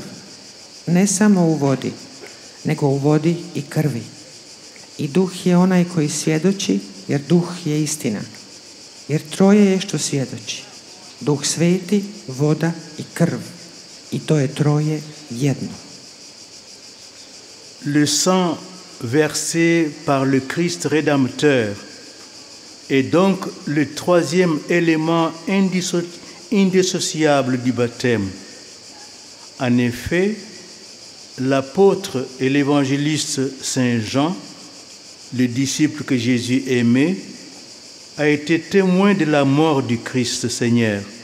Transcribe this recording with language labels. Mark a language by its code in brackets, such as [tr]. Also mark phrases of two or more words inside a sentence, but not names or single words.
[hr] Ne samo u vodi, nego u vodi i krvi. I Duh je onaj koji svjedoči, jer Duh je istina. Jer troje je što svjedoči. Duh Sveti, voda i krv. I to je troje jedno. [fr] Le sang versé par le Christ rédempteur est donc le troisième élément indissociable du baptême. En effet, l'apôtre et l'évangéliste Saint Jean, le disciple que Jésus aimait, a été témoin de la mort du Christ Seigneur.